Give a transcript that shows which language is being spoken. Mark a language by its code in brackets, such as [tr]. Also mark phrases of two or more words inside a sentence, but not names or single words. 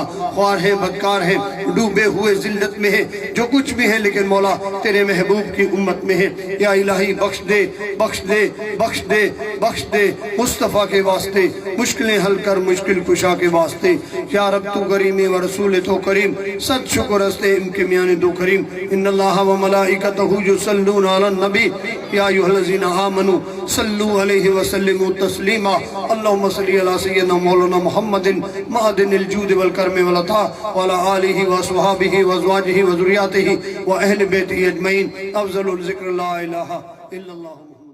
[ur] خوار ہے، بدکار ہے، ڈوبے ہوئے ذلت میں ہے، جو کچھ بھی ہے لیکن مولا تیرے محبوب کی امت میں ہے. یا الٰہی بخش دے، بخش دے، بخش دے، بخش دے مصطفیٰ کے واسطے، مشکلیں حل کر مشکل کشا کے واسطے. [fa] یا رب تو کریم و رسول تو کریم، صد شکر هستیم که میان دو کریم. [ar] إن الله وملائكته يصلون على النبي يا أيها الذين آمنوا صلوا عليه وسلموا تسليما. اللهم صل على سيدنا مولانا محمد معدن الجود والكرم والعطاء وعلى آله وأصحابه وأزواجه وذريته وأهل بيته أجمعين. أفضل الذكر لا إله إلا الله.